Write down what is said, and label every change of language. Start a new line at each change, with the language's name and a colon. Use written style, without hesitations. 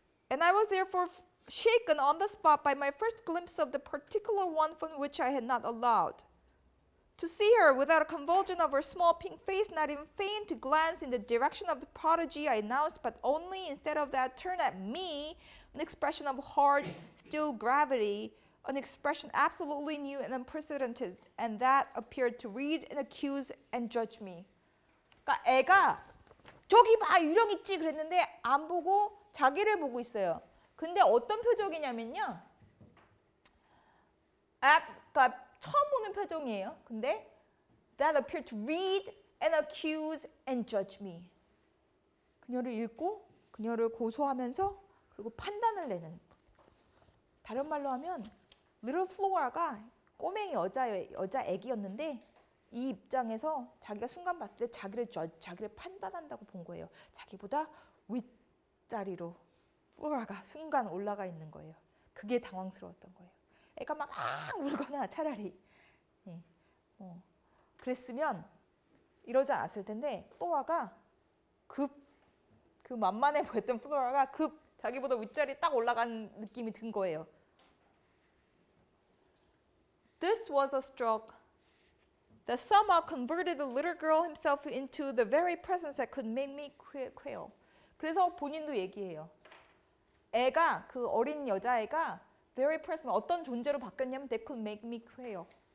English: And I was therefore shaken on the spot by my first glimpse of the particular one from which I had not allowed to see her, without a convulsion of her small pink face, not even feign to glance in the direction of the prodigy I announced, but only, instead of that, turn at me an expression of hard, still gravity, an expression absolutely new and unprecedented, and that appeared to read and accuse and judge me.
Korean: 그러니까 애가 저기 봐, 유령 있지 그랬는데 안 보고 자기를 보고 있어요. 근데 어떤 표정이냐면요. 그러니까 처음 보는 표정이에요.
English: 근데 that appeared to read and accuse and judge me.
Korean: 그녀를 읽고 그녀를 고소하면서 그리고 판단을 내는. 다른 말로 하면 little Flora가 꼬맹이 여자 애기였는데 이 입장에서 자기가 순간 봤을 때 자기를 판단한다고 본 거예요. 자기보다 윗자리로 플로라가 순간 올라가 있는 거예요. 그게 당황스러웠던 거예요. 애가 막 울거나 차라리 그랬으면 이러지 않았을 텐데 플로라가 그 만만해 보였던 플로라가 자기보다 윗자리에 딱 올라간 느낌이 든 거예요.
English: This was a stroke that somehow converted the little girl himself into the very presence that could make me quail.
Korean: 그래서 본인도 얘기해요. 애가 그 어린 여자애가 very present 어떤 존재로 바뀌었냐면
English: they could make me quail.